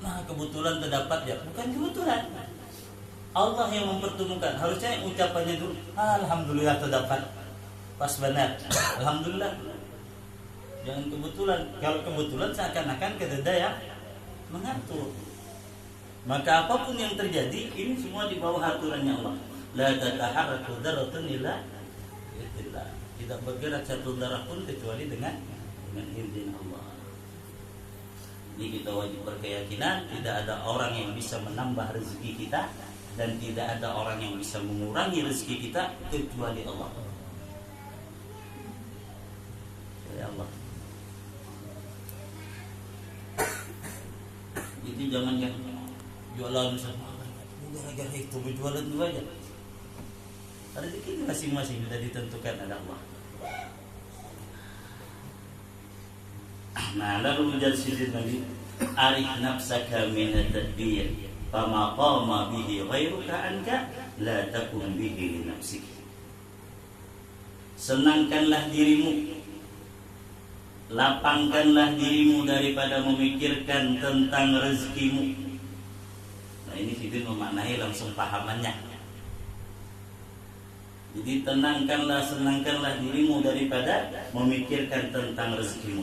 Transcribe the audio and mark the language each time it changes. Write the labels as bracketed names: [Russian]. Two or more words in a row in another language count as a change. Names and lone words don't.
[Indonesian] Nah kebetulan terdapat ya, bukan kebetulan. Allah yang mempertemukan. Harusnya ucapannya dulu, alhamdulillah terdapat. Pas benar, alhamdulillah. Jangan kebetulan. Kalau kebetulan seakan-akan kededa ya mengatur. Maka apapun yang terjadi, ini semua di bawah aturannya Allah. [Arabic] لا تتحرك ذرة إلا بإذن الله. [Indonesian] Tidak bergerak satu darah pun kecuali dengan izin Allah. Jadi kita wajib berkeyakinan tidak ada orang yang bisa menambah rezeki kita dan tidak ada orang yang bisa mengurangi rezeki kita kecuali Allah. [Arabic] يا الله. [Indonesian] Jadi jangan yang jualan sama gara-gara itu berjualan dulu aja. Rezeki masing-masing sudah ditentukan oleh Allah. Nah, lalu menjadi lagi [Arabic] أرح نفسك من التدبير فما قام به غيرك عنك لا تكن به لنفسك. [Indonesian] Senangkanlah dirimu, lapangkanlah dirimu daripada memikirkan tentang rezekimu. Nah, ini Sidin memaknai langsung pahamannya. Jadi senangkanlah dirimu daripada memikirkan tentang rezekimu.